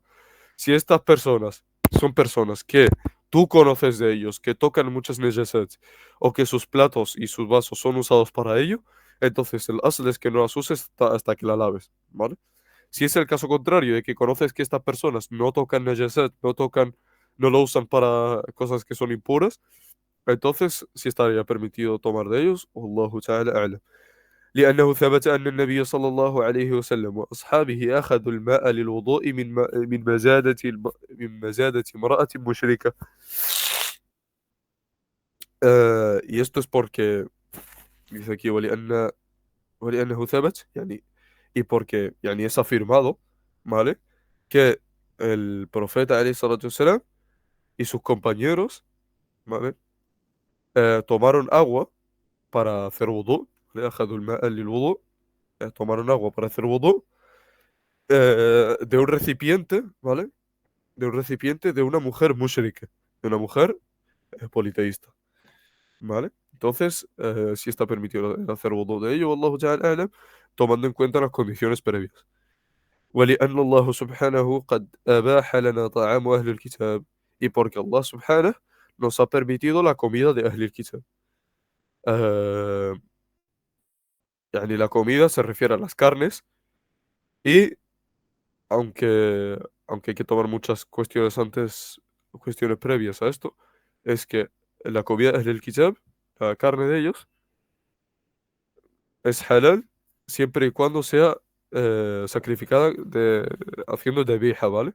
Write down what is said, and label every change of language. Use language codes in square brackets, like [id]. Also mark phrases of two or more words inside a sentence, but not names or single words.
[es] Si estas personas son personas que tú conoces de ellos, que tocan muchas necesidades o que sus platos y sus vasos son usados para ello, entonces el asl es que no las uses hasta que la laves, ¿vale? Si es el caso contrario, de que conoces que estas personas no tocan najaset, no lo usan para cosas que son impuras, entonces sí estaría permitido tomar de ellos. [ar] والله تعالى أعلم. لأنه ثبت أن النبي صلى الله عليه وسلم وأصحابه أخذوا الماء للوضوء من مزادة امرأة مشركة. [es] y esto es porque dice aquí [ar] ولأنه ثبت [es] y porque es afirmado, ¿vale? Que el profeta [ar] عليه الصلاة والسلام [es] y sus compañeros, ¿vale? Tomaron agua para hacer wudu, ¿vale? [ar] أخذوا الماء للوضوء, [es] tomaron agua para hacer wudu, de un recipiente, ¿vale? De un recipiente de una mujer mushrika, de una mujer politeísta, ¿vale? Entonces, sí está permitido el hacer wudu de ello, [ar] والله تعالى أعلم, [es] tomando en cuenta las condiciones previas. [ar] ولأن الله سبحانه قد أباح لنا طعام أهل الكتاب [es] y porque Allah subhanahu nos ha permitido la comida de [ar] أهل الكتاب. [es] Eh, la comida se refiere a las carnes y aunque, aunque hay que tomar muchas cuestiones antes, cuestiones previas a esto, es que la comida es del kitab, la carne de ellos, es halal siempre y cuando sea sacrificada haciendo debija, ¿vale?